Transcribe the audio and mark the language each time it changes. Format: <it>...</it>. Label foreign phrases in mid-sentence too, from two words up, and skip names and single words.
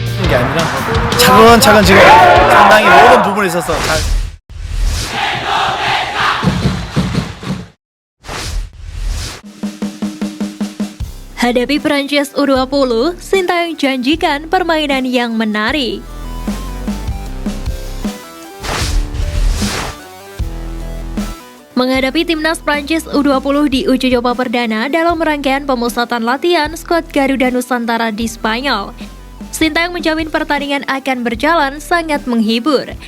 <ko>게 아니라 차근차근 지금 상당히 모든 부분에 있어서 잘</ko> <id>Hadapi Prancis U20, Sintayong janjikan permainan yang menarik. Menghadapi timnas Prancis U20 di uji coba perdana dalam rangkaian pemusatan latihan skuad Garuda Nusantara di Spanyol, Sintayong menjamin pertandingan akan berjalan sangat menghibur.</id>